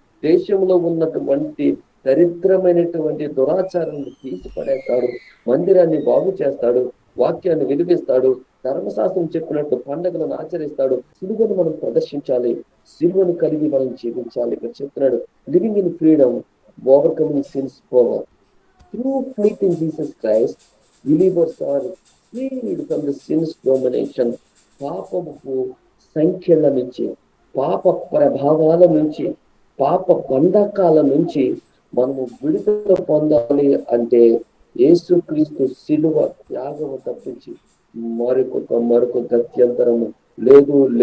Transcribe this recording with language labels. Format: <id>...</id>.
<te>దేశంలో ఉన్నటువంటి దరిద్రమైనటువంటి దురాచారాన్ని తీసి పడేస్తాడు. మందిరాన్ని బాగు చేస్తాడు. వాక్యాన్ని వినిపిస్తాడు. ధర్మశాస్త్రం చెప్పినట్టు పండుగలను ఆచరిస్తాడు. సిలువను మనం ప్రదర్శించాలి, సిలువను కలిగి మనం జీవించాలి. ఇక్కడ చెప్తున్నాడు,</te> <en>Living in freedom, overcoming sin's power. Through faith in Jesus Christ, believers are freed from the sin's domination.</en> <te>పాపపు సంఖ్యల నుంచి, పాప ప్రభావాల నుంచి, పాప బంధకాల నుంచి మనము విడుదల పొందాలి అంటే యేసుక్రీస్తు శిలువ త్యాగము తప్పించి మరొక గత్యంతరము లేదు.</te>